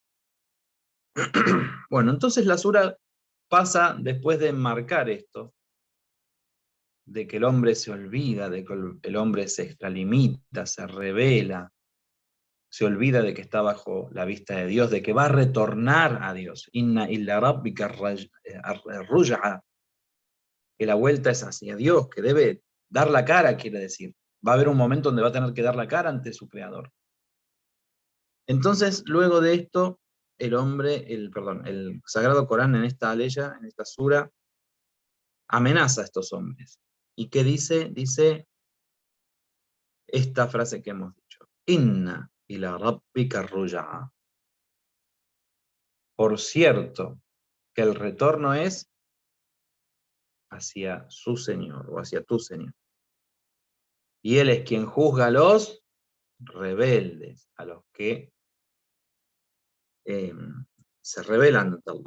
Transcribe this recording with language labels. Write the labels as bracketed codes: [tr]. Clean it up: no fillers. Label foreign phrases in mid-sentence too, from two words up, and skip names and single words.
[es] Bueno, entonces la sura pasa, después de marcar esto, de que el hombre se olvida, de que el hombre se extralimita, se revela, se olvida de que está bajo la vista de Dios, de que va a retornar a Dios. [ar] إن إلى ربك الرجعى, [es] que la vuelta es hacia Dios, que debe dar la cara, quiere decir. Va a haber un momento donde va a tener que dar la cara ante su creador. Entonces, luego de esto, el Sagrado Corán en esta aleya, en esta sura, amenaza a estos hombres. ¿Y qué dice? Dice esta frase que hemos dicho. [ar] إن إلى ربك الرجعى. [es] Por cierto, que el retorno es hacia su Señor o hacia tu Señor. Y Él es quien juzga a los rebeldes, a los que se rebelan ante Allah.